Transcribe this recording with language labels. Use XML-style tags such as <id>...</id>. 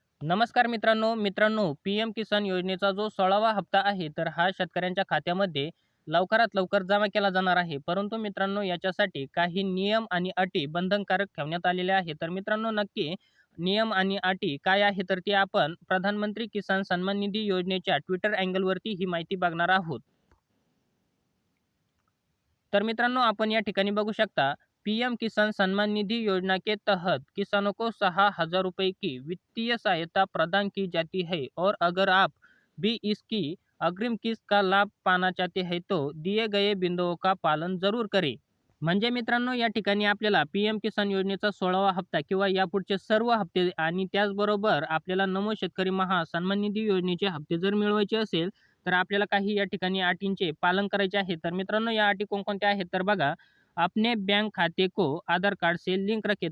<mr>नमस्कार मित्रांनो, पी-एम किसान योजनेचा जो 16वा हप्ता आहे, तर हा शेतकऱ्यांच्या खात्यामध्ये लवकरात लवकर जमा केला जाणार आहे. परंतु मित्रांनो, याच्यासाठी काही नियम आणि अटी बंधनकारक ठेवण्यात आलेल्या आहेत. तर मित्रांनो, नक्की नियम आणि अटी काय आहे, तर ते आपण प्रधानमंत्री किसान सन्मान निधी योजनेच्या ट्विटर अँगलवरती ही माहिती बघणार आहोत. तर मित्रांनो, आपण या ठिकाणी बघू शकता,</mr> <hi>पीएम किसान सम्मान निधि योजना के तहत किसानों को 6,000 रुपए की वित्तीय सहायता प्रदान की जाती है और अगर आप भी इसकी अग्रिम किस्त का लाभ पाना चाहते हैं तो दिए गए बिंदुओं का पालन जरूर करें.</hi> <mr>म्हणजे मित्रांनो, या ठिकाणी आपल्याला पीएम किसान योजनेचा 16वा हप्ता किंवा यापुढचे सर्व हप्ते आणि त्याचबरोबर आपल्याला नमो शेतकरी महा सन्मान निधी योजनेचे हप्ते जर मिळवायचे असेल, तर आपल्याला काही या ठिकाणी अटींचे पालन करायचे आहे. तर मित्रांनो, या अटी कोणकोणत्या आहेत तर बघा,</mr> <hi>अपने बैंक खाते को आधार कार्ड से लिंक रखें.</hi>